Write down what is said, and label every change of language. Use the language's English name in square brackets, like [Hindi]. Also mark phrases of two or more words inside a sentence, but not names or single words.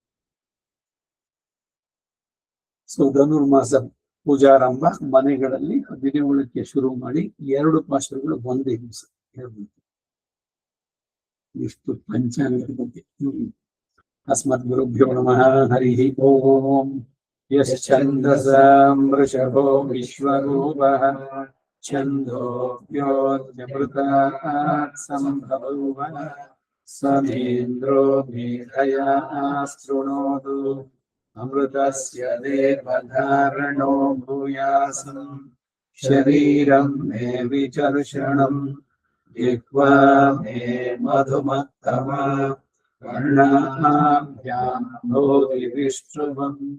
[Kannada] ಸೊ ಧನುರ್ಮಾಸ ಪೂಜಾರಂಭ ಮನೆಗಳಲ್ಲಿ ದಿನವಳಕ್ಕೆ ಶುರು ಮಾಡಿ 2 ಪಾಶಗಳು ಒಂದೇ ದಿವಸ. ಇಷ್ಟು ಪಂಚಾಂಗದ ಬಗ್ಗೆ. [Sanskrit] ಅಸ್ಮದ್ ಗುರುಭ್ಯೋ ನಮಃ. ಹರಿ ಓಂ. ಯಶ್ಚಂದಸಾಂ ವೃಷಭೋ ವಿಶ್ವರೂಪಃ ಛಂದೋಭ್ಯೋऽಮೃತಾತ್ ಸಂಭವಃ ಸಮೇಂದ್ರೋ ಮೇಧಯಾ ಶೃಣೋತು ಅಮೃತಸ್ಯ ದೇವಧಾರಣೋ ಭೂಯಾಸಂ ಶರೀರಂ ಮೇ ವಿಚರ್ಷಣಂ ಜಿಹ್ವಾ ಮೇ ಮಧುಮತ್ತಮ ಕರ್ಣಾಭ್ಯಾಂ ಭೋಗಿ ವಿಷ್ಣುವಂ